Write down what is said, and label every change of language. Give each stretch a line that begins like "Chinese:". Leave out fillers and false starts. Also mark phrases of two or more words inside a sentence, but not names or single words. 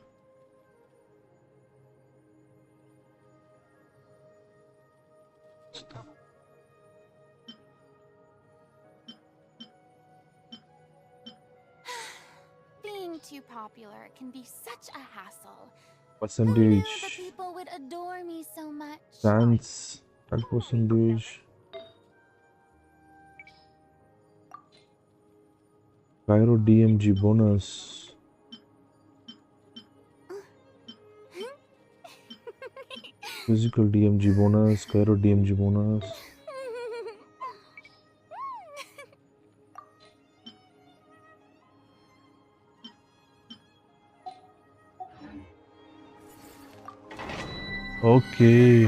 English: Being too popular can be such a hassle. Who knew Percentage. the people would adore me so much? Chance. That percentage. Cairo DMG bonus. Physical DMG bonus. Cairo DMG bonus. Okay.